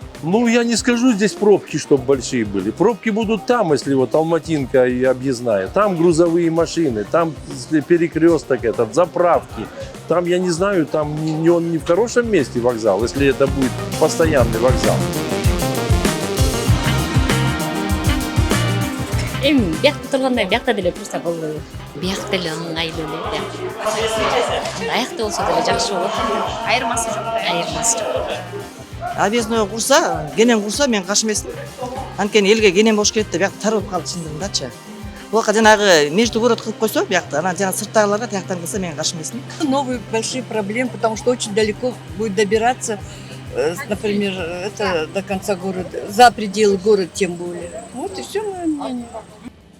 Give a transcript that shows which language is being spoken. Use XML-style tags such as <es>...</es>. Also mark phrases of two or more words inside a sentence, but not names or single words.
<ru>Ну, я не скажу здесь пробки, чтобы большие были. Пробки будут там, если вот Алматинка и объездная. Там грузовые машины, там перекресток этот, заправки. Там, я не знаю, там он не в хорошем месте вокзал, если это будет постоянный вокзал.</ru> <ky>Эми биякта тургандай биякта деле курса болбойбу. Бияк деле ыңгайлуу эле. Аякта болсо деле жакшы болот. Айырмасы жок. Айырмасы жок. Объездной курса, кенен курса мен каршы эмесмин. Анткени элге кенен болуш керек деп биякта тарылып калды чындыгындачы. Буга жанагы междугород кылып койсо биякта, анан жана сырттагыларга тияктан кылса мен каршы эмесмин.</ky> <ru>Новые большие проблемы, потому что очень далеко будет добираться, например, это до конца города, за пределы города тем более. Вот и все мое мнение.</ru>